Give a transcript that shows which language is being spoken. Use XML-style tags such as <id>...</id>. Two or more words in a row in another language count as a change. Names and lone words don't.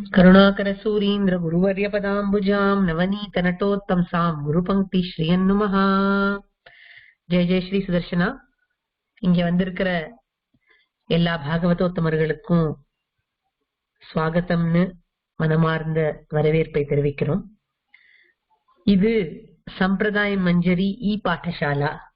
<sa>करुणाकर सूरीन्द्र गुरुवर्य पदाम्बुजां नवनीत नटोत्तंसां गुरुपंक्ति श्रीयन्नुमः. जय जय श्री सुदर्शन.</sa> <ta>இங்க வந்திருக்கிற எல்லா பாகவதோத்தமர்களுக்கும் ஸ்வாகத்தம்னு மனமார்ந்த வரவேற்பை தெரிவிக்கிறோம். இது சம்பிரதாய மஞ்சரி ePatashala.</ta>